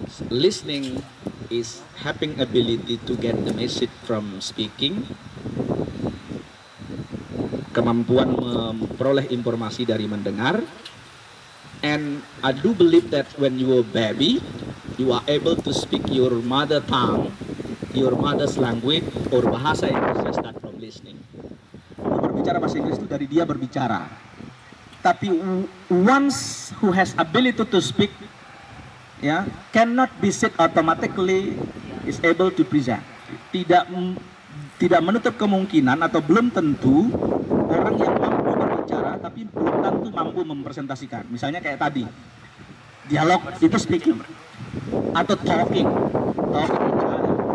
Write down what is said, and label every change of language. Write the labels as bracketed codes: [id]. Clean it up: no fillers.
[en] Listening is having ability to get the message from speaking, [id] kemampuan memperoleh informasi dari mendengar. [en] And I do believe that when you are baby, you are able to speak your mother tongue, your mother's language, or bahasa Inggris start from listening. [id] Berbicara bahasa Inggris itu dari dia berbicara. Tapi [en] once who has ability to speak, ya, cannot be said automatically is able to present. [id] Tidak menutup kemungkinan atau belum tentu orang yang mampu berbicara tapi belum tentu mampu mempresentasikan. Misalnya kayak tadi, dialog itu speaking atau talking bicara.